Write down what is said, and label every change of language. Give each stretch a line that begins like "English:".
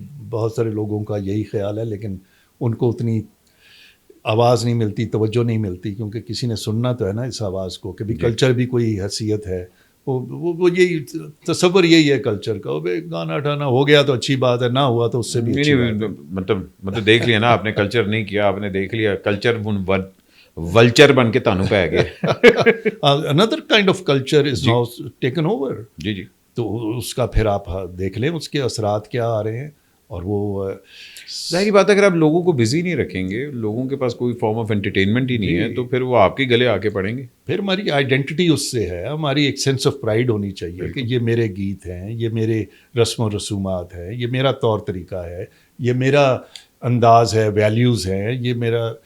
Urdu: بہت سارے لوگوں کا یہی خیال ہے, لیکن ان کو اتنی آواز نہیں ملتی, توجہ نہیں ملتی, کیونکہ کسی نے سننا تو ہے نا اس آواز کو کہ بھی کلچر بھی کوئی حیثیت ہے. وہ یہی تصور یہی ہے کلچر کا, گانا اٹھانا ہو گیا تو اچھی بات ہے, نہ ہوا تو اس سے بھی مطلب دیکھ لیا نا آپ نے, کلچر نہیں کیا آپ نے, دیکھ لیا کلچر ولچر بن کے تانوں پہ گیا.
English: another kind of culture is now taken over.
Urdu: جی تو اس کا پھر آپ دیکھ لیں اس کے اثرات کیا آ رہے ہیں. اور وہ ظاہری بات ہے اگر آپ لوگوں کو بزی نہیں رکھیں گے, لوگوں کے پاس کوئی فارم آف انٹرٹینمنٹ ہی نہیں ہے, تو پھر وہ آپ کے گلے آ کے پڑیں گے. پھر ہماری آئیڈینٹی اس سے ہے, ہماری ایک سینس آف پرائڈ ہونی چاہیے کہ یہ میرے گیت ہیں, یہ میرے رسم و رسومات ہیں, یہ میرا طور طریقہ ہے, یہ میرا انداز ہے, ویلیوز ہیں, یہ میرا.